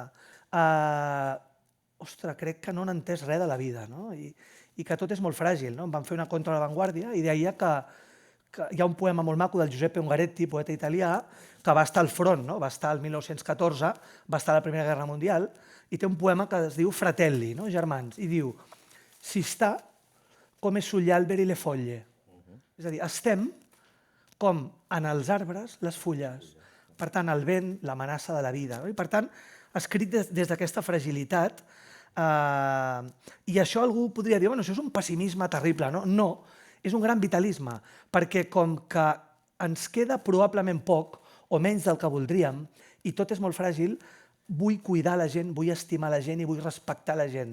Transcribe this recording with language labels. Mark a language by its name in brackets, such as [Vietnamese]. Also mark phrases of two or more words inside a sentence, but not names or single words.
[Catalan] Ostres, crec que no han entès res de la vida i que tot és molt fràgil. Em van fer una contra l'avantguàrdia i deia que hi ha un poema molt maco del Giuseppe Ungaretti, poeta italià, que va estar al front, va estar el 1914, va estar a la Primera Guerra Mundial, i té un poema que es diu Fratelli, germans, i diu [Italian] «Si sta come sugli alberi le foglie». [Catalan] És a dir, estem com en els arbres les fulles. Per tant, el vent, l'amenaça de la vida. I per tant, escrit des d'aquesta fragilitat, i això algú podria dir, això és un pessimisme terrible. No, és un gran vitalisme, perquè com que ens queda probablement poc o menys del que voldríem i tot és molt fràgil, vull cuidar la gent, vull estimar la gent i vull respectar la gent.